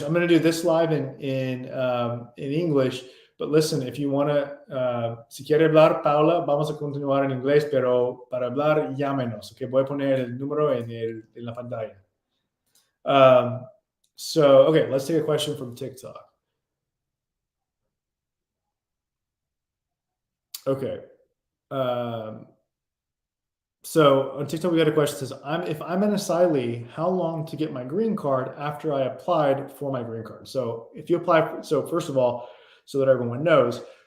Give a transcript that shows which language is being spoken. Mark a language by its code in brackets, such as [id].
[en] I'm going to do this live in English. But listen, if you want to, [es] si quiere hablar, Paula, vamos a continuar en inglés, pero para hablar, llámenos. Okay, voy a poner el número en la pantalla. [en] So, okay, let's take a question from TikTok. Okay. So on TikTok, we got a question that says, if I'm an asylee, how long to get my green card after I applied for my green card? So if you apply, so first of all, so that everyone knows,